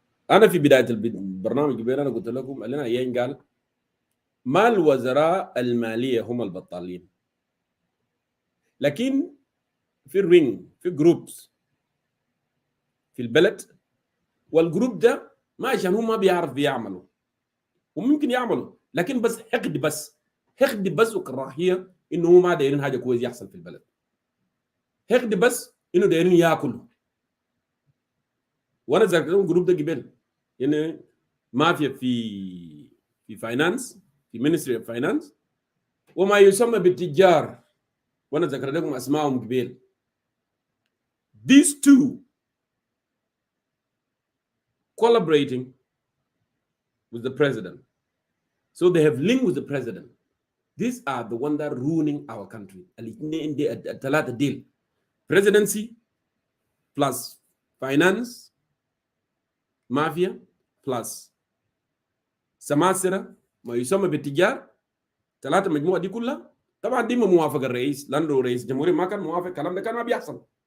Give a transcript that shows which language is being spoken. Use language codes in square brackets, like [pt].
[ar] انا في بدايه البرنامج قبل انا قلت لكم لنا يانج قال ما الوزراء الماليه هم البطالين، لكن في الرينج في جروبس في البلد، والجروب ده ما عشان هو ما بيعرف بيعملوا وممكن يعملوا، لكن بس حقد بس وكراهيه انه هو ما دايرين حاجه كويس يحصل في البلد، حقد بس انه دايرين ياكلوا. وانا ذكرت الجروب ده قبل يعني مافيا في فاينانس، في مينستري اوف فاينانس، وما يسمى بالتجار، وانا ذكرت لكم اسمائهم قبل. [en] These two collaborating with the president, so they have linked with the president. These are the ones that are ruining our country. [ar] الثلاثة [en] deal presidency plus finance mafia plus [ar] سماسرة ما يسمى بالتجار، ثلاثة مجموعة دي كلها طبعا دي موافق الرئيس، لأنه رئيس الجمهورية ما كان موافق، الكلام ده كان ما بيحصل،